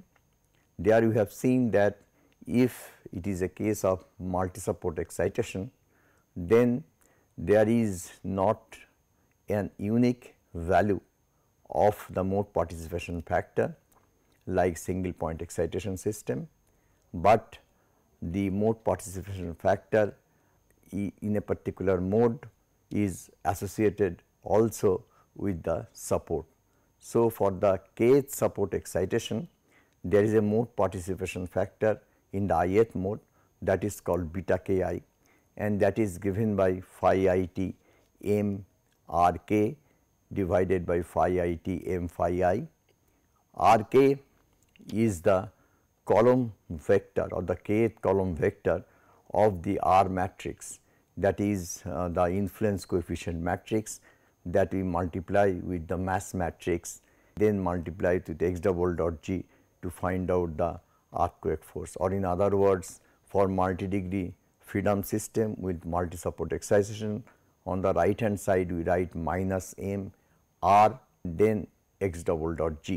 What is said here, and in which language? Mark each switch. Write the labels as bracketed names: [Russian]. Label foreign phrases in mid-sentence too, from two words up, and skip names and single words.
[English] There you have seen that if it is a case of multi-support excitation, then there is not an unique value of the mode participation factor like single point excitation system, but the mode participation factor in a particular mode is associated also with the support. So, for the kth support excitation, there is a mode participation factor in the ith mode, that is called beta k I, and that is given by phi I t m r k divided by phi I t m phi I. R k is the column vector or the kth column vector of the R matrix, that is the influence coefficient matrix that we multiply with the mass matrix, then multiply it with x double dot g to find out the earthquake force, or in other words, for multi-degree freedom system with multi-support excitation, on the right hand side we write minus m r then x double dot g.